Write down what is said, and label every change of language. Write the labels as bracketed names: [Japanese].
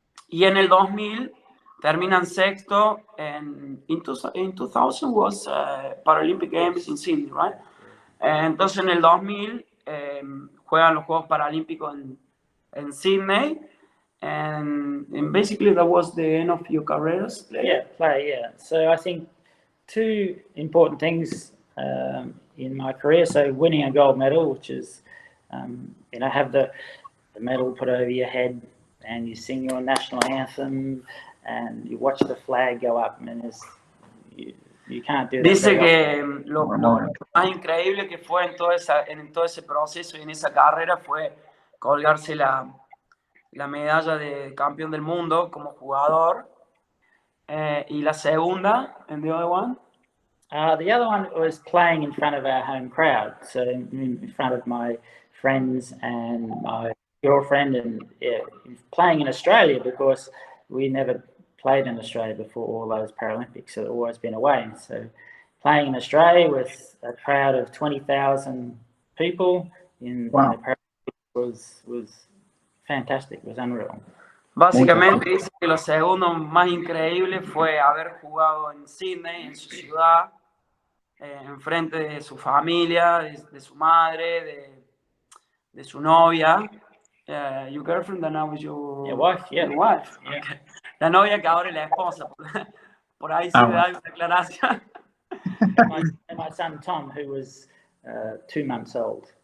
[Spanish] Y en el 2000 terminan sexto [English] in 2000 was Paralympic Games in Sydney, right? [Spanish] Entonces en el 2000 juegan los Juegos Paralímpicos en Sydney. [English] And basically that was the end of your careers. Yeah. So I think 2 important things in my career. So winning a gold medal, which is, have the medal put over your head and you sing your national anthem and you watch the flag go up, and you can't do that. [Spanish] Dice que lo más increíble que fue en todo ese proceso y en esa carrera fue colgarse la medalla de campeón del mundo como jugador. Y la segunda, [English] and the other one? The other one was playing in front of our home crowd, so in front of my friends and my girlfriend, and playing in Australia, because we never played in Australia before all those Paralympics, so it's always been away. So playing in Australia with a crowd of 20,000 people in the Paralympics was fantastic, was unreal. [Spanish] Básicamente dice que lo segundo más increíble fue haber jugado en Sydney, en su ciudad, enfrente de su familia, de su madre, de su novia. [English] Your girlfriend, that now is your wife, yeah. Your wife. Yeah. Okay. [Spanish] La novia que ahora es la esposa. Por ahí sí me da una aclaración. [English] And my son Tom, who was 2 months old.